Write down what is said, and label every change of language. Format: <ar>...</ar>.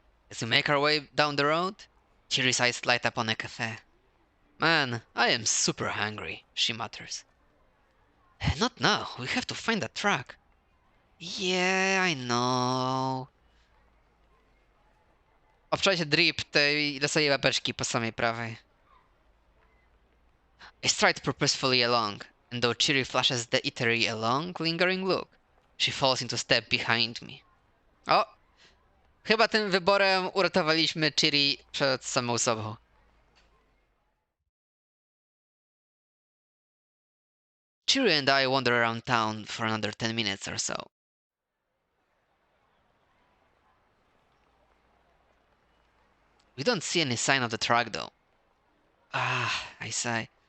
<en>As we make our way down the road, Chiri's eyes light up on a cafe. Man, I am super hungry, she mutters. Not now, we have to find that truck. Yeah, I know.</en> <pl>Obczajcie drip tej losowej łapeczki po samej prawej.</pl> <en>I stride purposefully along, and though Chiri flashes the eatery a long, lingering look, she falls into step behind me. O!</en> <pl>Chyba tym wyborem uratowaliśmy Chiri przed samą sobą.</pl> <en>Chiri and I wander around town for another 10 minutes or so. We don't see any sign of the truck though. Ah, I sigh.</en>